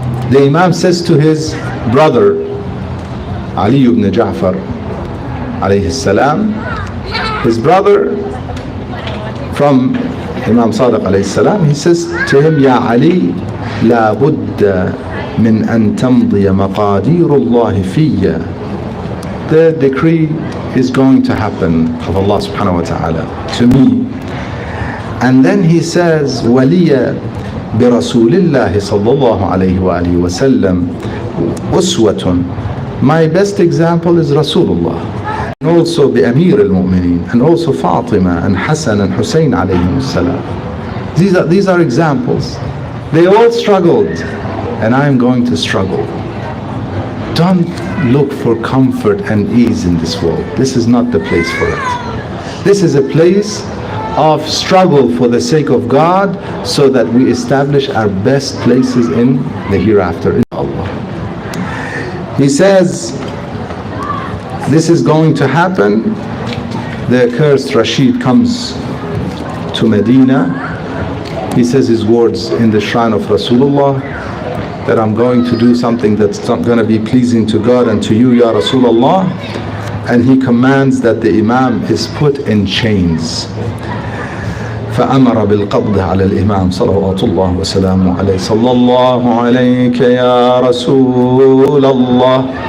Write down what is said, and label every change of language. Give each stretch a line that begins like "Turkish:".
English: The Imam says to his brother Ali ibn Ja'far alayhi salam, his brother from Imam Sadiq alayhi salam, he says to him,
Arabic: Ya Ali, la budda min an tamdiya maqadirullah fiyya.
English: The decree is going to happen of Allah subhanahu wa ta'ala to me. And then he says,
Arabic: وَلِيَ بِرَسُولِ اللَّهِ صَلَّى اللَّهُ عَلَيْهِ وَآلِهِ وَسَلَّمْ أُسْوَةٌ.
English: My best example is Rasulullah, and also
Arabic: بأمير المؤمنين,
English: and also Fatima and Hassan and Hussein alayhim salam. These are examples. They all struggled, and I am going to struggle. Don't look for comfort and ease in this world. This is not the place for it. This is a place of struggle for the sake of God, so that we establish our best places in the hereafter, inshallah. He says this is going to happen. The accursed Rashid comes to Medina. He says his words in the shrine of Rasulullah, that I'm going to do something that's not going to be pleasing to God and to you, Ya Rasulullah. And he commands that the Imam is put in chains.
Arabic: فأمر بالقبض على الإمام صلوات الله وسلامه عليه. صلى الله عليك يا رسول الله